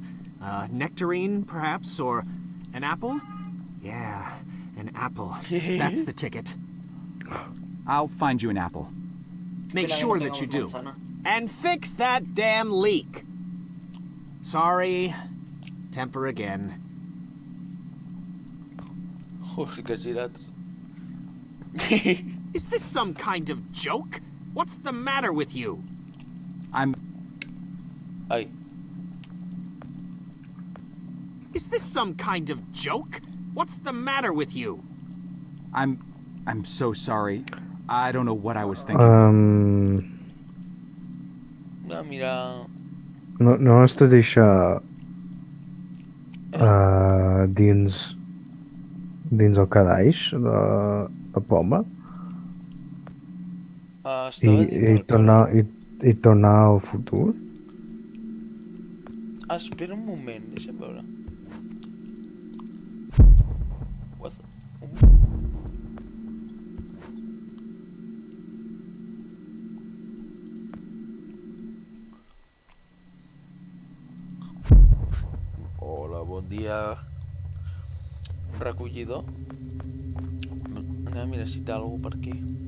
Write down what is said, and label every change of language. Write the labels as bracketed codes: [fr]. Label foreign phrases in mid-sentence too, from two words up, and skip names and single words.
[en] Nectarine, perhaps, or an apple? Yeah, an apple. That's the ticket. I'll find you an apple. Make sure that you do. And fix that damn leak. Sorry. Temper again. [ca] Joder, que girat. [en] Is this some kind of joke? What's the matter with you? Ai. Is this some kind of joke? What's the matter with you? I'm so sorry. I don't know what I was thinking. [ca] No, a mirar... No has de deixar dins el calaix la poma Estava dintre el calaix. i tornar al futur? Espera un moment, deixa'm veure. [en] What the... [ca] Hola, bon dia. Recollidor. Anem a mirar si té algú per aquí.